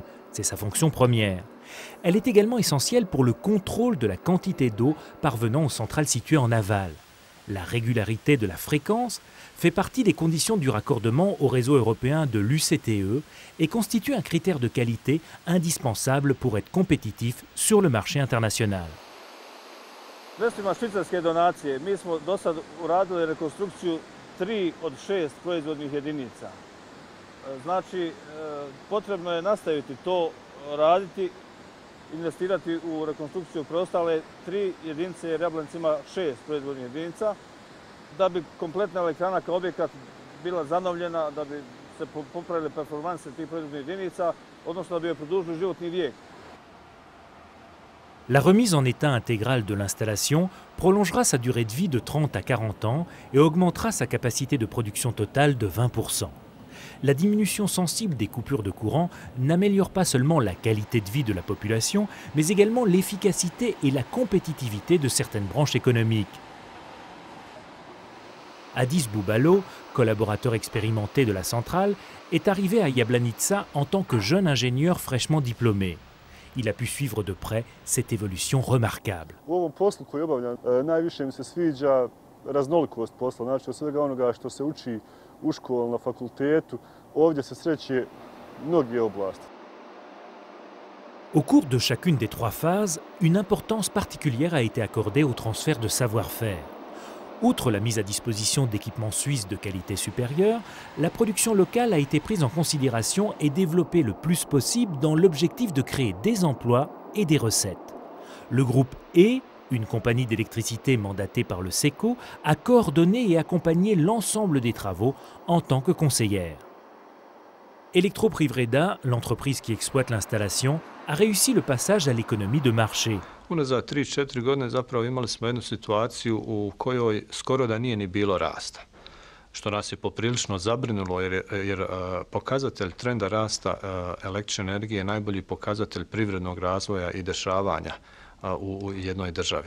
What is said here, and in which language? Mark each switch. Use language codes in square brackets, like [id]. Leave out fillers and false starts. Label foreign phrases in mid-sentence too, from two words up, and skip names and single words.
[fr] C'est sa fonction première. Elle est également essentielle pour le contrôle de la quantité d'eau parvenant aux centrales situées en aval. La régularité de la fréquence fait partie des conditions du raccordement au réseau européen de l'UCTE et constitue un critère de qualité indispensable pour être compétitif sur le marché international. [bs] Sredstvima švicarske donacije mi smo do sad uradili rekonstrukciju 3 od 6 proizvodnih jedinica. Znači, potrebno je nastaviti to raditi, investirati u rekonstrukciju preostale 3 jedinice, jer Jablanica ima 6 proizvodnih jedinica, da bi kompletna elektrana kao objekat bila zanovljena, da bi se popravile performanse tih proizvodnih jedinica, odnosno da bi joj produžili životni vijek. [fr] La remise en état intégrale de l'installation prolongera sa durée de vie de 30 à 40 ans et augmentera sa capacité de production totale de 20%. La diminution sensible des coupures de courant n'améliore pas seulement la qualité de vie de la population, mais également l'efficacité et la compétitivité de certaines branches économiques. Adis Boubalo, collaborateur expérimenté de la centrale, est arrivé à Jablanica en tant que jeune ingénieur fraîchement diplômé. Il a pu suivre de près cette évolution remarquable. [bs] U ovom poslu koji obavljam najviše mi se sviđa raznolikost posla, znači od svega onoga što se uči u školi, na fakultetu, ovdje se sreće mnoge oblasti. [fr] Au cours de chacune des 3 phases, une importance particulière a été accordée au transfert de savoir-faire. Outre la mise à disposition d'équipements suisses de qualité supérieure, la production locale a été prise en considération et développée le plus possible dans l'objectif de créer des emplois et des recettes. Le groupe E une compagnie d'électricité mandatée par le SECO, a coordonné et accompagné l'ensemble des travaux en tant que conseillère. Elektroprivreda, l'entreprise qui exploite l'installation, a réussi le passage à l'économie de marché. [bs] Unazad 3-4 godine zapravo imali smo jednu situaciju u kojoj skoro da nije ni bilo rasta, što nas je poprilično zabrinulo jer pokazatelj trenda rasta električne energije je najbolji pokazatelj privrednog razvoja i dešavanja u jednoj državi.